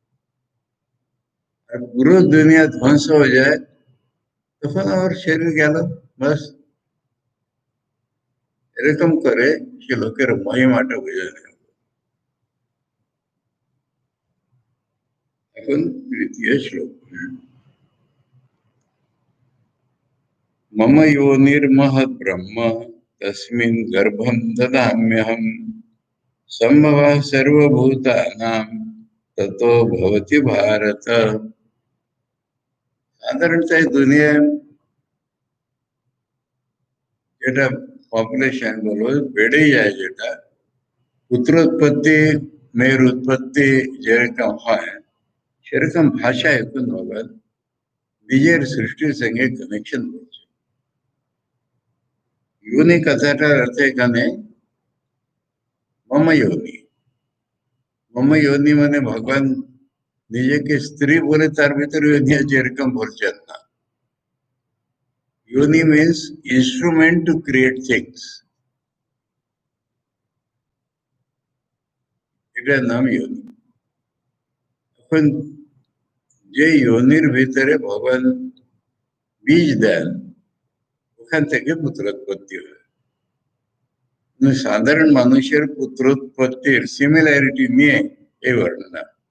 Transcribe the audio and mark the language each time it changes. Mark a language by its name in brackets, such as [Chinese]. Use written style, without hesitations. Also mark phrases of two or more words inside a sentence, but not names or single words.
[Bangla] আর পুরো দুনিয়া ধ্বংস হয়ে যায় তখন আমার শরীর গেল, বাস। এরকম করে সে লোকের মহিমাটা বুঝে নেয়। এখন তৃতীয় শ্লোক। [Sanskrit] मम योनिर्महद् ब्रह्म तस्मिन् गर्भं ददाम्यहम् सम्भवः सर्वभूतानां ततो भवति भारत। [Bangla] সাধারণত দুনিয়া যেটা পপুলেশন বলো বেড়েই যায়, যেটা পুত্রোৎপত্তি, মেয়ের উৎপত্তি যেরকম হয় সেরকম ভাষা এখন ভগবান নিজের সৃষ্টির সঙ্গে কানেকশন করছে। योनि কথাটার অর্থ এখানে [Sanskrit] মম योनि। মম योनि [Bangla] মানে ভগবান নিজেকে স্ত্রী বলে তার ভিতরে যোনি আছে এরকম বলছেন না। [English] योनि means instrument to create things, [Bangla] এটার নাম योनि। এখন যে योनिর ভিতরে ভগবান বীজ দেন ওখান থেকে পুত্রোৎপত্তি হয়। সাধারণ মানুষের পুত্রোৎপত্তির সিমিলারিটি নিয়ে এই বর্ণনা।